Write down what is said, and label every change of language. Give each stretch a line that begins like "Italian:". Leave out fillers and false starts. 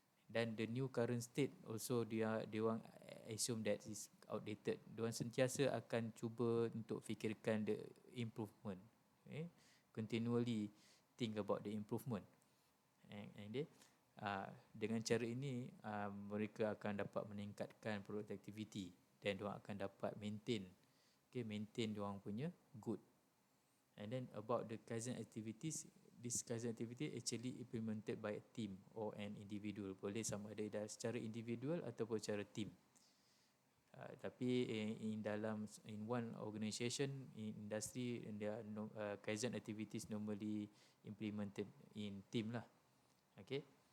English: Dan the new current state also
Malay: dia orang
English: assume that is outdated.
Malay: Diorang sentiasa akan cuba untuk fikirkan
English: the improvement.
Malay: Okay?
English: Continually think about the improvement. And then
Malay: dengan cara ini mereka akan dapat meningkatkan productivity dan diorang akan dapat maintain diorang punya good.
English: And then about the Kaizen activities, this Kaizen activity actually implemented by a team or an individual.
Malay: Boleh sama ada secara individual ataupun secara team.
English: Tapi in one organisation, in industry, there are Kaizen activities normally implemented in team lah. Okay,